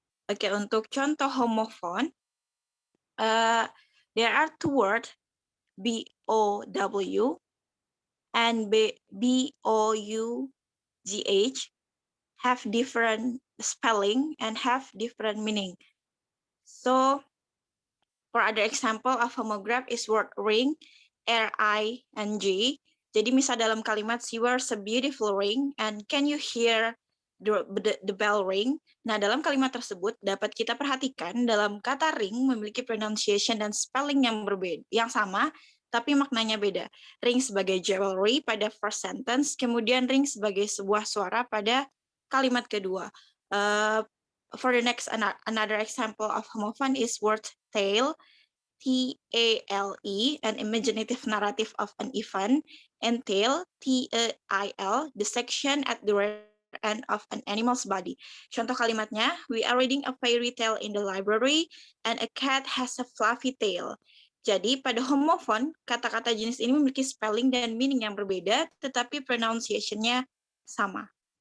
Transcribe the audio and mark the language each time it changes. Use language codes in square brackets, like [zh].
[id] Oke, untuk contoh [en] homophone, there are two words, B-O-W and B-O-U-G-H, have different spelling and have different meaning. So, for other example of homograph is word ring, R-I-N-G. [id] Jadi misal dalam kalimat [en] she wears a beautiful ring and can you hear the bell ring? [id] Nah, dalam kalimat tersebut dapat kita perhatikan dalam kata ring memiliki pronunciation dan spelling yang berbeda, yang sama, tapi maknanya beda. Ring sebagai jewelry pada [en] first sentence, [id] kemudian ring sebagai sebuah suara pada kalimat kedua. [en] For the next, another example of homophone is word tale, T-A-L-E, an imaginative narrative of an event, and tale, T-A-I-L, the section at the rear end of an animal's body. [id] Contoh kalimatnya, [en] we are reading a fairy tale in the library, and a cat has a fluffy tail. [id] Jadi pada homofon, kata-kata jenis ini memiliki spelling dan meaning yang berbeda, tetapi pronunciation-nya sama.